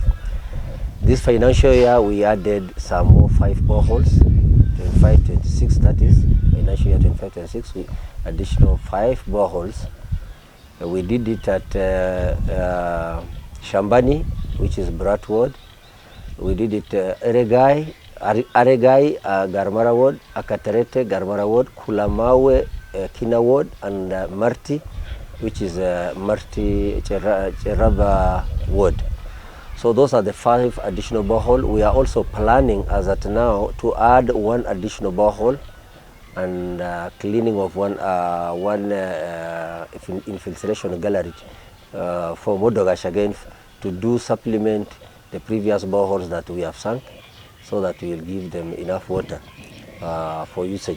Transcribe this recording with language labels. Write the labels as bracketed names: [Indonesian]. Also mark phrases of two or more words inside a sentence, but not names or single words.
[English] This financial year we added some more 5 boreholes, 25-26, that is financial year 25-26, we additional 5 boreholes. We did it at Shambani, which is Brat Ward. We did it Aregai, Garmara Ward, Akaterete, Garmara Ward, Kulamawe, Kina Ward, and Marti, which is Marti Cheraba Ward. So those are the 5 additional borehole. We are also planning as at now to add 1 additional borehole and cleaning of one infiltration gallery for Modogash again, to do supplement the previous boreholes that we have sunk, so that we will give them enough water for usage.